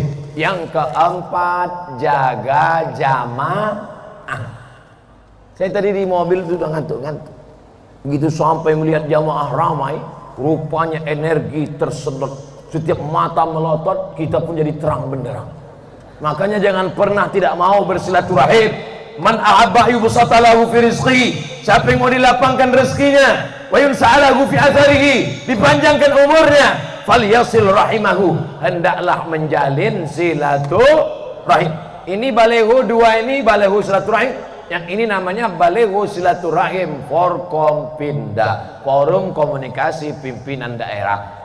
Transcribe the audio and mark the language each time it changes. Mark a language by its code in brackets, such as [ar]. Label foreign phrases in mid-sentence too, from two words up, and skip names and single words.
[id] Yang keempat, jaga jamaah. Saya tadi di mobil sudah ngantuk-ngantuk. Begitu sampai melihat jamaah ramai, rupanya energi tersedot. Setiap mata melotot, kita pun jadi terang benderang. Makanya jangan pernah tidak mau bersilaturahim. [ar] من أحب يبسط له في رزقه, [id] siapa yang mau dilapangkan rezekinya, [ar] وينسأ له في أثره, [id] dipanjangkan umurnya, [ar] فليصل رحمه, [id] hendaklah menjalin silaturahim. Ini baleho dua, ini baleho silaturahim. Yang ini namanya baleho silaturahim Forkompinda, Forum Komunikasi Pimpinan Daerah.